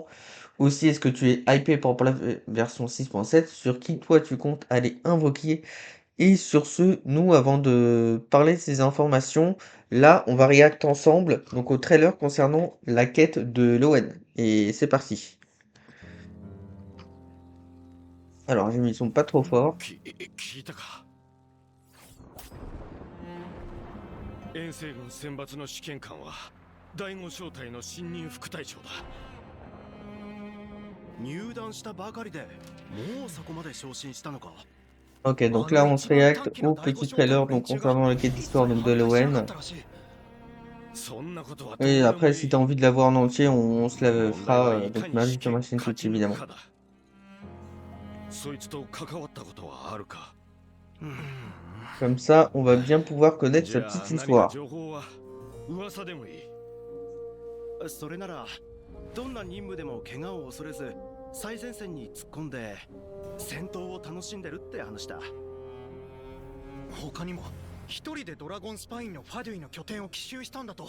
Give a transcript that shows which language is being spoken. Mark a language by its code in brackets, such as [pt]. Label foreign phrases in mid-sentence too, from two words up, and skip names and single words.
[fr] Aussi, est-ce que tu es hypé par rapport à la version 6.7 sur qui toi tu comptes aller invoquer? Et sur ce, nous avant de parler de ces informations, là on va react ensemble donc au trailer concernant la quête de l'ON. Et c'est parti. Alors j'ai mis le son pas trop fort. [ja] 聞いたか。遠征軍選抜の試験官は第五小隊の新任副隊長だ。入団したばかりでもうそこまで昇進したのか。 [fr] Ok, donc [ja] あの [fr] là on se [ja] 一番 [fr] react [ja] 短期の [fr] au [ja] 第五 [fr] petit [ja] 小隊 [fr] trailer [ja] の連 [fr] donc [ja] 中が [fr] concernant la quête [ja] 一 [fr] d'histoire [ja] 切 [fr] donc de [ja] 反対しなかっ [fr] l'ON. [ja] たらしい。そんなことはど [fr] Et [ja] うでも [fr] après [ja] い [fr] si [ja] い。 [fr] tu as envie de la voir en entier, on se la [ja] 問題は [fr] fera [ja] いか [fr] donc [ja] に試 [fr] mardi sur [ja] 験 [fr] ma [ja] を [fr] chaîne [ja] 勝 [fr] Twitch [ja] ち抜く [fr] évidemment. [ja] かだ。そいつと関わったことはあるか。 [fr] Comme ça, on va bien pouvoir connaître [ja] じ [fr] sa [ja] ゃあ [fr] petite [ja] 何か [fr] histoire. [ja] 情報は噂でもいい。それならどんな任務でも怪我を恐れず最前線に突っ込んで戦闘を楽しんでるって話だ。他にも一人でドラゴンスパインのファデュイの拠点を奇襲したんだと。